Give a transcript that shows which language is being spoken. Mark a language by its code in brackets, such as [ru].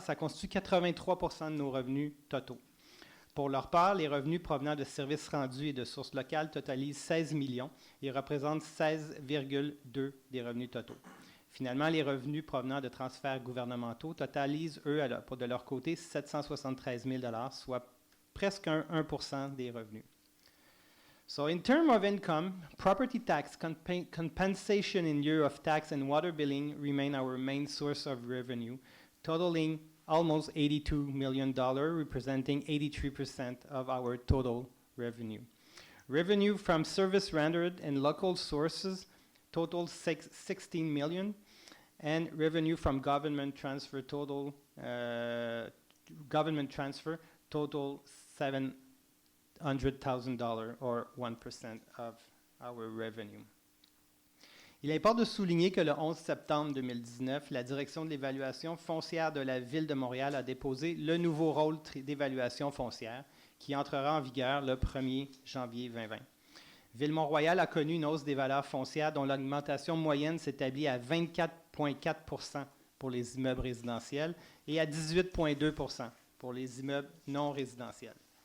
[fr] Ça constitue 83 % de nos revenus totaux. Pour leur part, les revenus provenant de services rendus et de sources locales totalisent 16 millions et représentent 16,2 des revenus totaux. Finalement, les revenus provenant de transferts gouvernementaux totalisent, eux, de leur côté, 773 000 $, soit presque 1 % des revenus. [en] So in terms of income, property tax compensation in lieu of tax and water billing remain our main source of revenue, totaling almost $82 million, representing 83% of our total revenue. Revenue from service rendered and local sources total 16 million, and revenue from government transfer total $700,000 or 1% of our revenue. [fr] Il importe de souligner que le 11 septembre 2019, la Direction de l'évaluation foncière de la Ville de Montréal a déposé le nouveau rôle d'évaluation foncière qui entrera en vigueur le 1er janvier 2020. Ville-Mont-Royal a connu une hausse des valeurs foncières dont l'augmentation moyenne s'établit à 24,4 % pour les immeubles résidentiels et à 18,2 % pour les immeubles non résidentiels.